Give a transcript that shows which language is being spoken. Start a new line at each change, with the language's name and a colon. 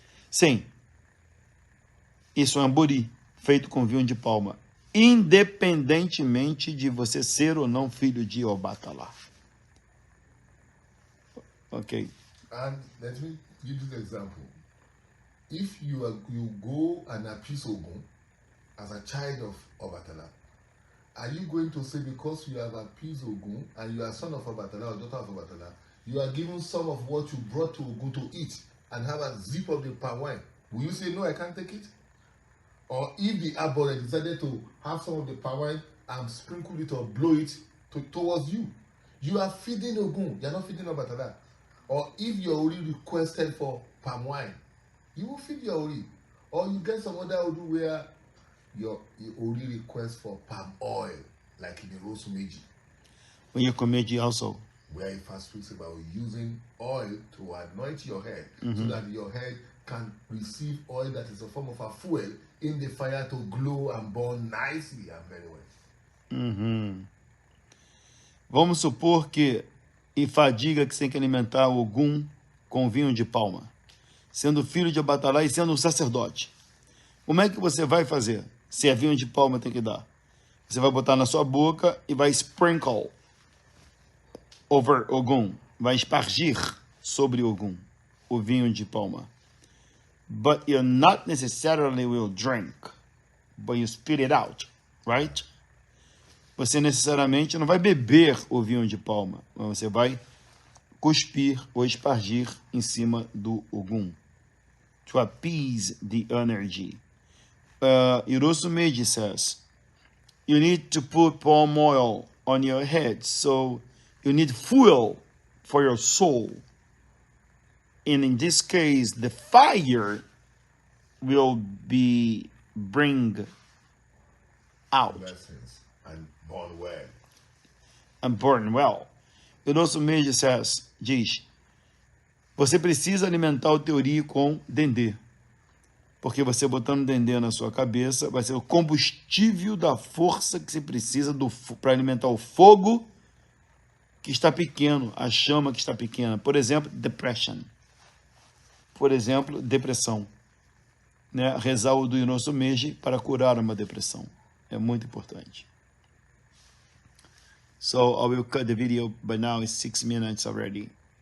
Portuguese: Sim, isso é um bori feito com vinho de palma, independentemente de você ser ou não filho de Obatálá. Ok.
English: And let me give you the example. If you go and appease Ogun as a child of Obatálá, are you going to say because you have appeased Ogun and you are son of Obatala or daughter of Obatala, you are given some of what you brought to Ogun to eat and have a zip of the palm wine? Will you say, no, I can't take it? Or if the Abore decided to have some of the palm wine and sprinkle it or blow it towards you, you are feeding Ogun, you are not feeding Obatala. Or if your Ori requested for palm wine, you will feed your Ori. Or you get some other Odu where your Ori requests for palm oil, like in the Rosumeji. When you commit also. Where it first speaks about using oil to anoint your head, so that your head can receive oil that is a form of a fuel in the fire to glow and burn nicely and very well.
Portuguese: Vamos supor que E.U.A diga que você tem que alimentar o Ogum com vinho de palma, sendo filho de Obatala e sendo um sacerdote. Como é que você vai fazer? Se é vinho de palma, tem que dar. Você vai botar na sua boca e vai
English: sprinkle over
Portuguese: Ogum, vai espargir sobre Ogum o vinho de palma.
English: But you not necessarily will drink, but you spit it out, right?
Portuguese: Você necessariamente não vai beber o vinho de palma, mas você vai cuspir ou espargir em cima do Ogum,
English: to appease the energy. Irosumeji says, you need to put palm oil on your head, so you need fuel for your soul. And in this case, the fire will bring out Blessings and burn well. and burn well. Irosumeji says,
Portuguese: diz, você precisa alimentar o teu Ori com dendê. Porque você botando dendê na sua cabeça vai ser o combustível da força que você precisa para alimentar o fogo que está pequeno, a chama que está pequena. Por exemplo, depression. Por exemplo, depressão. Né? Rezar o do Irosumeji para curar uma depressão. É muito importante.
English: So I will cut the video, but now it's 6 minutes already.